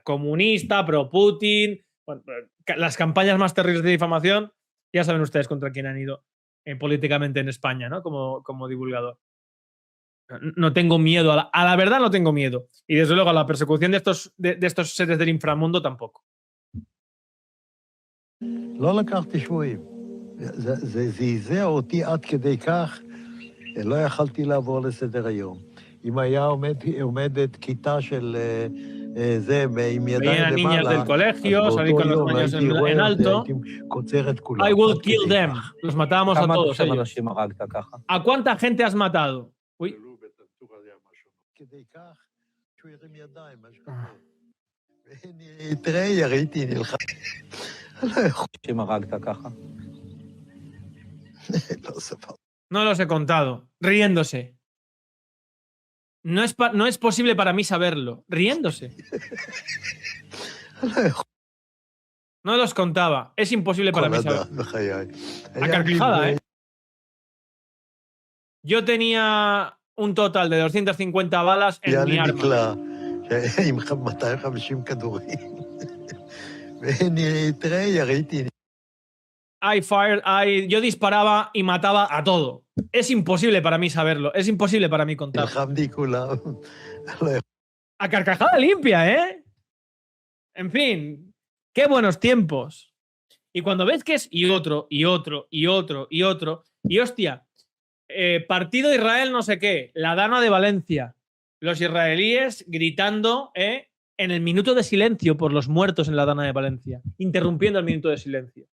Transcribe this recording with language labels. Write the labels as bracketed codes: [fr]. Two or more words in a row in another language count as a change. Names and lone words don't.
[es] Comunista, pro-Putin, bueno, las campañas más terribles de difamación, ya saben ustedes contra quién han ido políticamente en España, ¿no? Como divulgador. No tengo miedo, a la verdad no tengo miedo. Y desde luego a la persecución de estos seres del inframundo tampoco. [he] לא לקחתי שבויים. זה זעזע אותי עד כדי כך, לא יכלתי לעבור לסדר היום. אם היה עומדת כיתה של זה עם ידיים למעלה, אז באותו יום הייתי רואה, הייתי קוצר את כולם. [en] I will kill them. [es] Los matábamos a todos. [he] כמה אנשים הרגת ככה? [es] ¿A cuánta gente has matado? Uy. [he] כדי כך, שהוא הרים ידיים, משהו כזה. תראה, ראיתי, נלחם. אנשים הרגת ככה? לא ספר. [es] No los he contado. Riéndose. No es posible para mí saberlo. Riéndose. No los contaba. Es imposible para mí saberlo. A carcajada, ¿eh? Yo tenía un total de 250 balas en mi [he] היה לי [es] arma. [he] מקלע עם 250 כדורים. תראה, יריתי. [es] Yo disparaba y mataba a todo. Es imposible para mí saberlo. Es imposible para mí contarlo. [he] נלחמתי כולם. [es] A carcajada limpia, ¿eh? En fin, qué buenos tiempos. Y cuando ves que es y otro, y otro, y otro, y otro, y hostia, partido Israel no sé qué, la Dana de Valencia, los israelíes gritando en el minuto de silencio por los muertos en la Dana de Valencia, interrumpiendo el minuto de silencio.